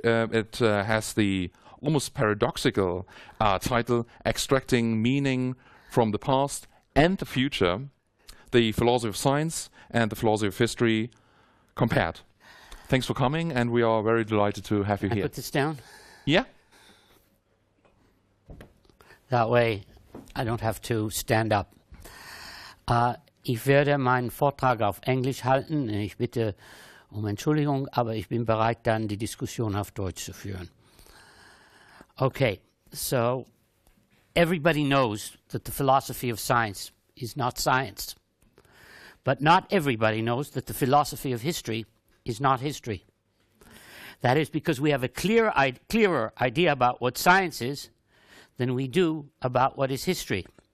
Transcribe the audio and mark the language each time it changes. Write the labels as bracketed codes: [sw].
[en] It has the almost paradoxical title, Extracting Meaning from the Past and the Future, the Philosophy of Science and the Philosophy of History Compared. Thanks for coming, and we are very delighted to have you here. Put this down? Yeah. That way I don't have to stand up. [de] Ich werde meinen Vortrag auf Englisch halten. Ich bitte Entschuldigung, aber ich bin bereit, dann die Diskussion auf Deutsch zu führen. [en] Okay, so everybody knows that the philosophy of science is not science. But not everybody knows that the philosophy of history is not history. That is because we have a clearer idea about what science is than we do about what is history.